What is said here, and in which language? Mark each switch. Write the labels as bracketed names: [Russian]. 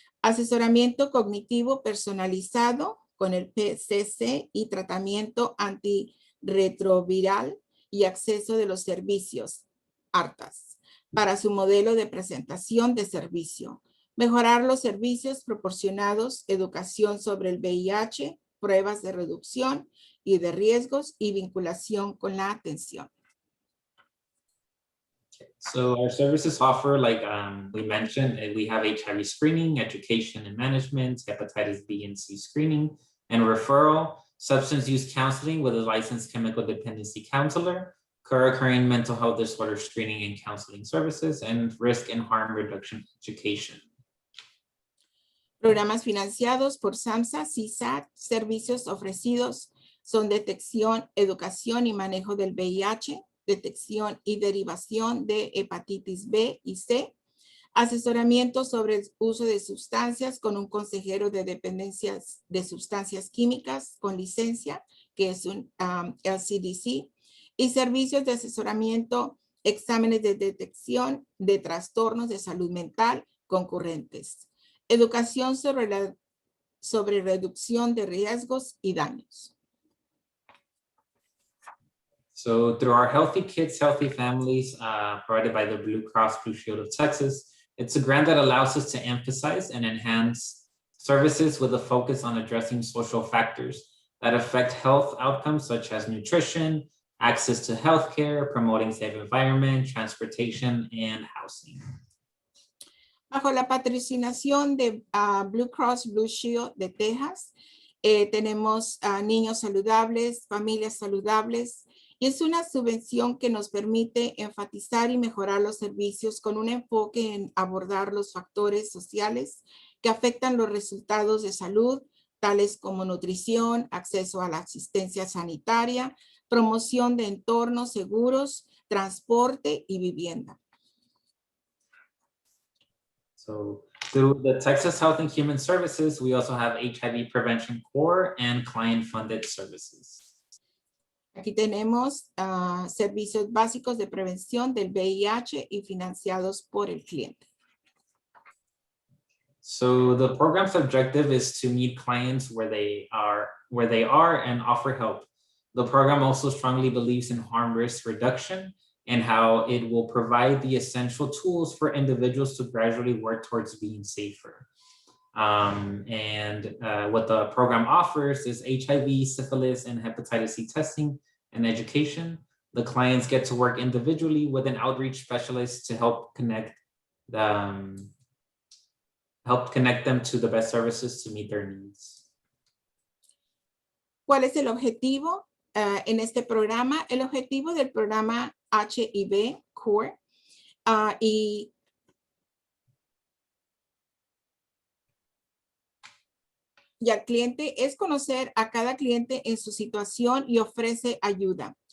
[Spanish] Asesoramiento cognitivo personalizado con el PCC y tratamiento antirretroviral y acceso de los servicios, ARTAS, para su modelo de presentación de servicio. Mejorar los servicios proporcionados, educación sobre el VIH, pruebas de reducción y de riesgos y vinculación con la atención. [English] So our services offer, like we mentioned, we have HIV screening, education and management, hepatitis B and C screening, and referral, substance use counseling with a licensed chemical dependency counselor, co-occurring mental health disorder screening and counseling services, and risk and harm reduction education. [Spanish] Programas financiados por SAMHSA, CSAT, servicios ofrecidos son detección, educación y manejo del VIH, detección y derivación de hepatitis B y C, asesoramiento sobre el uso de sustancias con un consejero de dependencias de sustancias químicas con licencia, que es un LCDC, y servicios de asesoramiento, exámenes de detección de trastornos de salud mental concurrentes, educación sobre reducción de riesgos y daños. [English] So through our Healthy Kids, Healthy Families, provided by the Blue Cross Blue Shield of Texas, it's a grant that allows us to emphasize and enhance services with a focus on addressing social factors that affect health outcomes such as nutrition, access to healthcare, promoting safe environment, transportation, and housing. [Spanish] Bajo la patrocinación de Blue Cross Blue Shield de Texas, tenemos niños saludables, familias saludables, y es una subvención que nos permite enfatizar y mejorar los servicios con un enfoque en abordar los factores sociales que afectan los resultados de salud, tales como nutrición, acceso a la asistencia sanitaria, promoción de entornos seguros, transporte y vivienda. [English] So through the Texas Health and Human Services, we also have HIV Prevention Core and client-funded services. [Spanish] Aquí tenemos servicios básicos de prevención del VIH y financiados por el cliente. [English] So the program's objective is to meet clients where they are and offer help. The program also strongly believes in harm risk reduction and how it will provide the essential tools for individuals to gradually work towards being safer. What the program offers is HIV, syphilis, and hepatitis C testing and education. The clients get to work individually with an outreach specialist to help connect them to the best services to meet their needs. [Spanish] ¿Cuál es el objetivo en este programa? El objetivo del programa HIV Core y al cliente es conocer a cada cliente en su situación y ofrece ayuda.